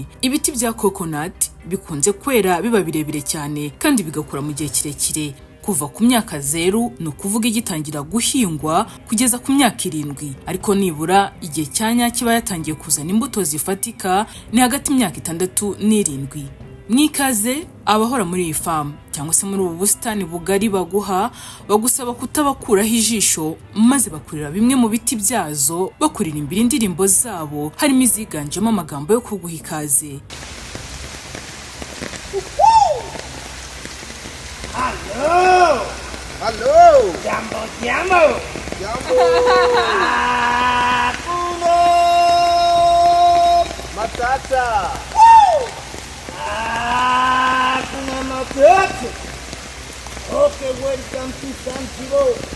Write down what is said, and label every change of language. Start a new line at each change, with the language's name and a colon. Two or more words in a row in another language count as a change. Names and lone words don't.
Kinyarwanda: Ibiti bya coconut bikunze kwera biba birebire cyane kandi bigakura mu gihe kirekire, kuva ku myaka 0, ni ukuvuga igitangira guhingwa kugeza ku myaka 7, ariko nibura igihe cyanya kiba yatangiye kuzana imbuto zifatika ni hagati y'imyaka 6 n'7. Mwikaze abahora muri iyi farm cyangwa se muri ubu busitani bugari bagusaba kutabakuraho ijisho, maze bakurira bimwe mu biti byazo, bakurira imbere indirimbo zabo harimo iziganjemo amagambo yo kuguha ikaze.
English: Hello.
Swahili: Jambo. Matata. Kuna matata.
English: Okay, welcome to Zanzibar.